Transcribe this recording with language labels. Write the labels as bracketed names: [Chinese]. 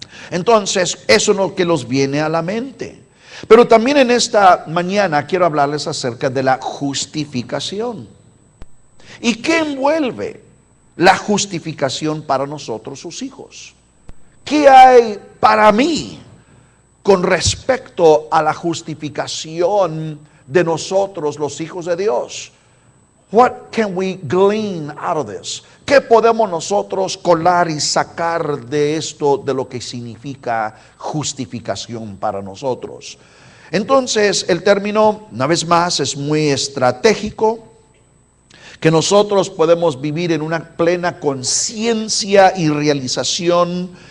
[Spanish] Entonces, eso es lo que nos viene a la mente. Pero también en esta mañana quiero hablarles acerca de la justificación. ¿Y qué envuelve la justificación para nosotros, sus hijos? ¿Qué hay para mí con respecto a la justificación de nosotros, los hijos de Dios? [English] What can we glean out of this? [Spanish] ¿Qué podemos nosotros colar y sacar de esto, de lo que significa justificación para nosotros? Entonces, el término, una vez más, es muy estratégico, que nosotros podemos vivir en una plena conciencia y realización